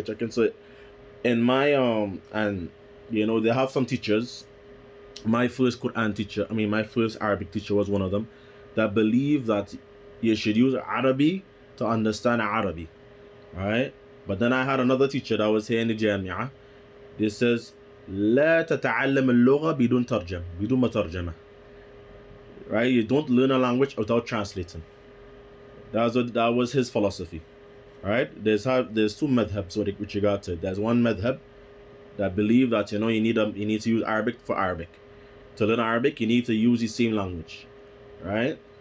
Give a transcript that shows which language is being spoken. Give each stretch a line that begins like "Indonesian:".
English: So in my and they have some teachers. My first Quran teacher, my first Arabic teacher was one of them, that believed that you should use Arabic to understand Arabic. Right? But then I had another teacher that was here in the Jamia. This says
Arabic: لا تتعلم اللغة بدون ترجمة بدون مترجمة.
English: Right? You don't learn a language without translating. That was his philosophy. Right? There's two madhabs with regard to it. There's one madhab that believe that you need to use Arabic for Arabic. To learn Arabic, you need to use the same language. Right?